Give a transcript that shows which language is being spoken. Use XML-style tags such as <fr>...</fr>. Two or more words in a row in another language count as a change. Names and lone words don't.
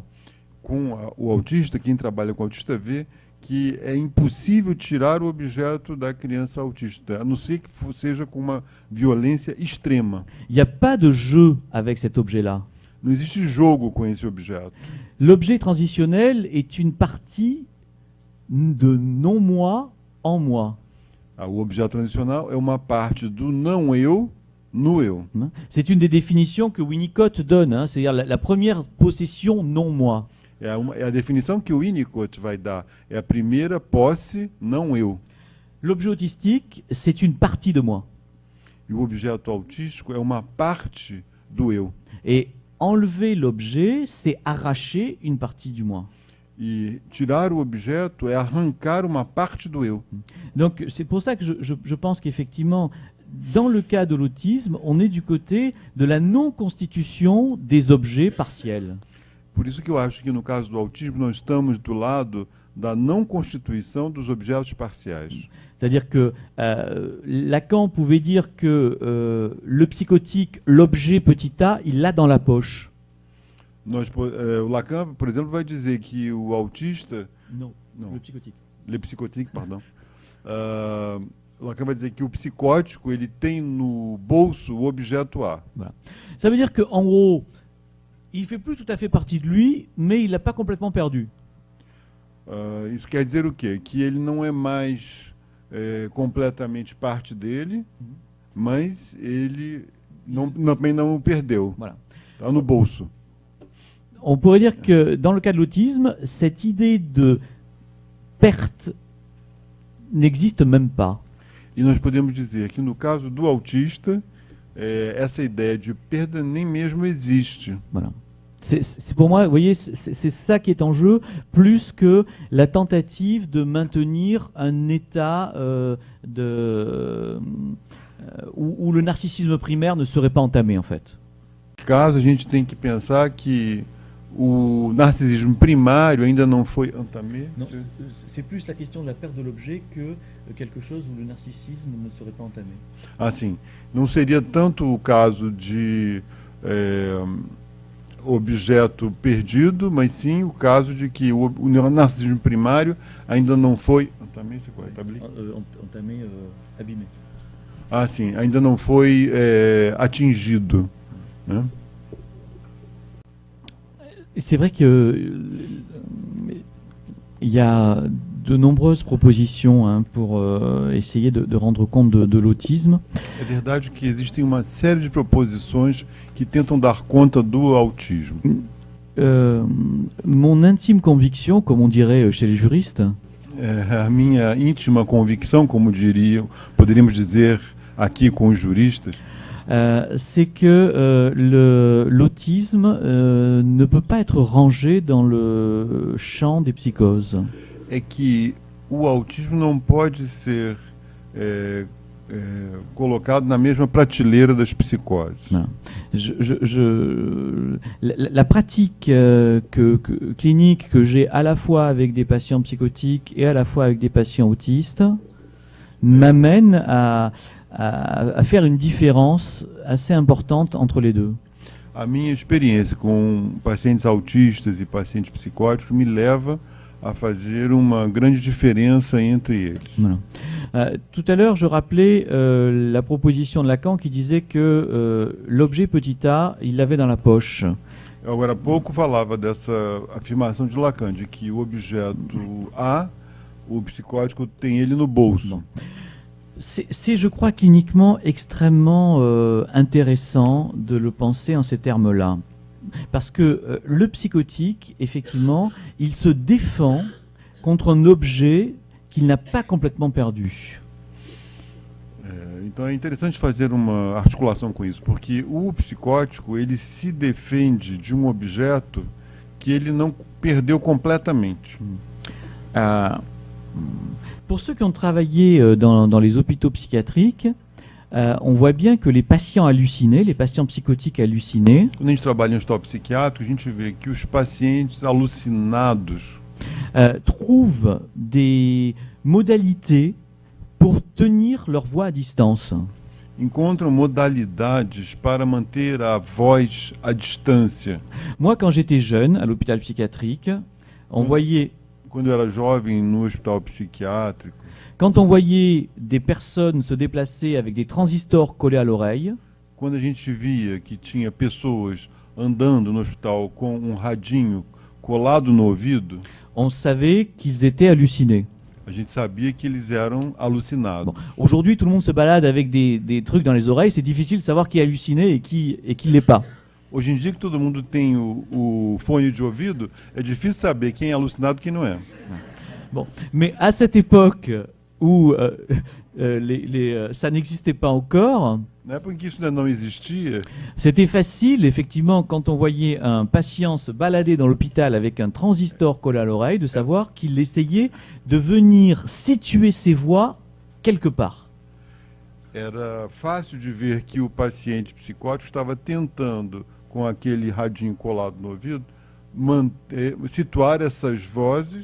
<pt>O autista, quem trabalha com autista vê que é impossível tirar o objeto da criança autista, a não ser que seja com uma violência extrema.</pt> <fr>Il n'y a pas de jeu avec cet objet-là.</fr> <pt>Não existe jogo com esse objeto.</pt> <fr>L'objet transitionnel est une partie de non-moi en moi.</fr> <pt>O objeto transicional é uma parte do não eu no eu.</pt> <fr>C'est une des définitions que Winnicott donne, c'est-à-dire la première possession non-moi.</fr> <pt>É a definição que o Winnicott vai dar. É a primeira posse não eu.</pt> <fr>L'objet autistique, c'est une partie de moi.</fr> <pt>E o objeto autístico é uma parte do eu.</pt> <fr>Et enlever l'objet, c'est arracher une partie du moi.</fr> <pt>E tirar o objeto é arrancar uma parte do eu.</pt> <fr>Donc c'est pour ça que je pense qu'effectivement, dans le cas de l'autisme, on est du côté de la non-constitution des objets partiels.</fr> <pt>Por isso que eu acho que no caso do autismo nós estamos do lado da não constituição dos objetos parciais.</pt> <fr>C'est-à-dire que Lacan pouvait dire que le psychotique, l'objet petit a, il l'a dans la poche.</fr> <pt>O Lacan, por exemplo, vai dizer que o autista...</pt> <fr>Non, le psychotique. Le psychotique, pardon.</fr> <pt>O Lacan vai dizer que o psicótico ele tem no bolso o objeto A.</pt> <fr>Voilà. Ça veut dire qu'en gros, il fait plus tout à fait partie de lui, mais il l'a pas complètement perdu.</fr> <pt>Isso quer dizer o quê? Que ele não é mais completamente parte dele, mas ele também não o perdeu.</pt> <fr>Voilà.</fr> <pt>Está no bolso.</pt> <fr>On pourrait dire que dans le cas de l'autisme, cette idée de perte n'existe même pas.</fr> <pt>E nós podemos dizer que no caso do autista, essa ideia de perda nem mesmo existe.</pt> <fr>Voilà. C'est pour moi, vous voyez, c'est ça qui est en jeu, plus que la tentative de maintenir un état où le narcissisme primaire ne serait pas entamé, en fait.</fr> <pt>Caso a gente tem que pensar que o narcisismo primário ainda não foi entamé.</pt> <fr>Non, c'est plus la question de la perte de l'objet que quelque chose où le narcissisme ne serait pas entamé.</fr> <pt>Ah, sim. Não seria tanto o caso de objeto perdido, mas sim o caso de que o narcisismo primário ainda não foi entamé,</pt> <fr>Entamé, abîmé.</fr> <pt>Ah, sim, ainda não foi atingido, né?</pt> <fr>C'est vrai que il y a de nombreuses propositions pour essayer de rendre compte de l'autisme.</fr> <pt>É verdade que existem uma série de proposições que tentam dar conta do autismo.</pt> <fr>Mon intime conviction, comme on dirait chez les juristes,</fr> <pt>A minha íntima convicção, como poderíamos dizer aqui com os juristas,</pt> <fr>c'est que l'autisme ne peut pas être rangé dans le champ des psychoses.</fr> <pt>é que o autismo não pode ser colocado na mesma prateleira das psicoses.</pt> <fr>Voilà. La pratique clinique que j'ai à la fois avec des patients psychotiques et à la fois avec des patients autistes m'amène à faire une différence assez importante entre les deux.</fr> <pt>A minha experiência com pacientes autistas e pacientes psicóticos me leva a fazer uma grande diferença entre eles.</pt> <fr>Voilà. Tout à l'heure, je rappelais la proposition de Lacan qui disait que l'objet petit a, il l'avait dans la poche.</fr> <pt>Agora há pouco falava dessa afirmação de Lacan, de que o objeto A, o psicótico tem ele no bolso.</pt> <fr>Bon. C'est, je crois, cliniquement extrêmement intéressant de le penser en ces termes-là. Parce que le psychotique, effectivement, il se défend contre un objet qu'il n'a pas complètement perdu.</fr> <pt>Então é interessante fazer uma articulação com isso, porque o psicótico ele se defende de um objeto que ele não perdeu completamente.</pt> <fr>Pour ceux qui ont travaillé dans les hôpitaux psychiatriques, on voit bien que les patients hallucinés, les patients psychotiques hallucinés,</fr> <pt>Quando a gente trabalha em hospital psiquiátrico, a gente vê que os pacientes alucinados</pt> <fr>trouvent des modalités pour tenir leur voix à distance.</fr> <pt>encontram modalidades para manter a voz à distância.</pt> <fr>Moi, quand j'étais jeune à l'hôpital psychiatrique, on voyait,</fr> <pt>Quando eu era jovem no hospital psiquiátrico,</pt> <fr>quand on voyait des personnes se déplacer avec des transistors collés à l'oreille,</fr> <pt>quando a gente via que tinha pessoas andando no hospital com um radinho colado no ouvido,</pt> <fr>on savait qu'ils étaient hallucinés.</fr> <pt>a gente sabia que eles eram alucinados.</pt> <fr>Bon, aujourd'hui, tout le monde se balade avec des trucs dans les oreilles. C'est difficile de savoir qui est halluciné et qui l'est pas.</fr> <pt>Hoje em dia que todo mundo tem o fone de ouvido, é difícil saber quem é alucinado e quem não é.</pt> <fr>Bon, mais à cette époque où ça n'existait pas encore,</fr> <pt>Na época em que isso ainda não existia,</pt> <fr>c'était facile, effectivement, quand on voyait un patient se balader dans l'hôpital avec un transistor collé à l'oreille, de savoir qu'il essayait de venir situer ses voix quelque part.</fr> <pt>era fácil de ver que o paciente psicótico estava tentando, com aquele radinho colado no ouvido, situar essas vozes</pt>